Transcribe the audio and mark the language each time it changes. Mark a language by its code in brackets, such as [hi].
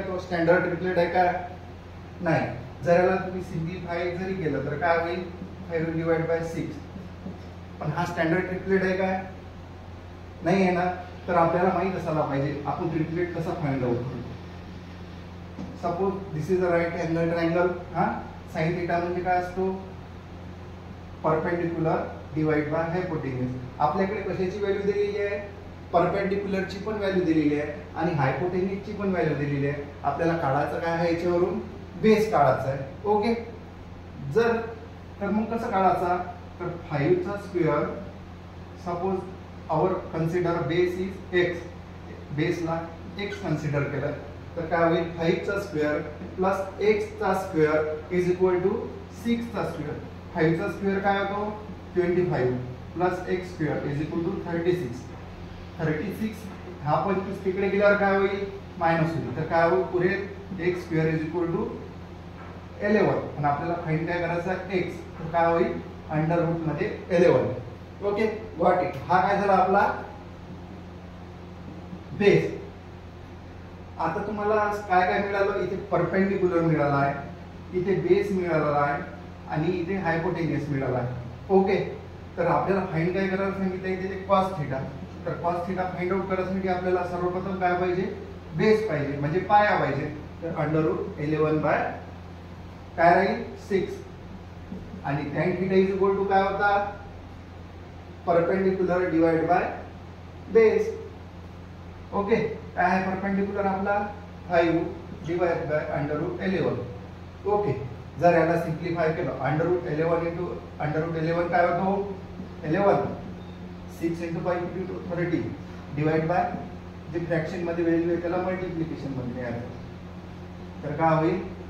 [mr] तो standard triplet आहे का? नाही. जर याला तुम्ही सिम्प्लिफाय जरी केलं तर काय होईल? 5 डिवाइड बाय 6. पण हा स्टँडर्ड ट्रिपलेट आहे काय? नाही आहे ना. तर आपल्याला माहित असायला पाहिजे आपण ट्रिपलेट कसा फाइंड आउट करू. [en] Suppose this is a right angle triangle. [mr] हा, sin θ म्हणजे काय असतो? [en] Perpendicular divide by hypotenuse. [mr] आपल्याकडे कशाची व्हॅल्यू दिलेली आहे? परपेंडिक्युलरची पण व्हॅल्यू दिलेली आहे आणि हायपोटेन्यूसची पण व्हॅल्यू दिलेली आहे. आपल्याला काढायचं काय आहे? याच्यावरून बेस काढायचा आहे. ओके, जर तर मग कसं काढायचा? तर 5 चा square, [en] suppose our consider base is x, [mr] बेसला x consider केलं तर काय होईल? [en] 5 चा square plus x चा square is equal to 6 चा स्क्वेअर. [mr] 5 चा स्क्वेअर काय होतो? [en] 25 plus x square is equal to 36. [mr] 36 हा 25 तिकडे गेल्यावर काय होईल? मायनस होईल. तर काय होईल? [en] पुढे x square is equal to 11. [mr] आणि आपल्याला फाइंड काय करायचं आहे? x. तर काय होईल? अंडर रूट मध्ये 11. [en] Okay, got it. [mr] हा काय झाला आपला बेस. आता तुम्हाला काय काय मिळालं? इथे परपेंडिक्युलर मिळाला आहे, इथे बेस मिळाला आहे आणि इथे हायपोटेन्यूस मिळाला आहे. ओके, तर आपल्याला फाइंड काय करायला सांगितलं? इथे कॉस थिटा. तर कॉस थिटा फाइंड आउट करण्यासाठी आपल्याला सर्वप्रथम काय पाहिजे? बेस पाहिजे, म्हणजे पाया पाहिजे. तर अंडर रूट 11 बाय काय राहील? 6. आणि tan θ इज इक्वल टू काय होता? [en] Perpendicular divide by base. [mr] Okay, काय आहे परपेंडिक्युलर आपला? 5 divide by under route 11. Okay, जर याला सिम्प्लिफाय केलं under route 11 into under route 11 काय होतो? 11 6 into 5 into 30 divide by J fraction मध्ये व्हॅल्यू आहे त्याला मल्टिप्लिकेशन मध्ये लिहायचं. तर काय होईल?